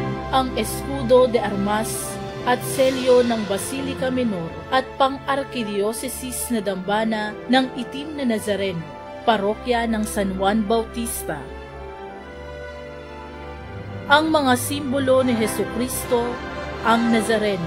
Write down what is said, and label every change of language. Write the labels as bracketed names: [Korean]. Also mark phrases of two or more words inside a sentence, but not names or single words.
[Filipino] ang [Spanish] escudo de armas [Filipino] at selyo ng Basilica Menor at pang-arkidiocesis na dambana ng Itim na Nazareno, parokya ng San Juan Bautista. Ang mga simbolo ni Hesukristo, ang Nazareno.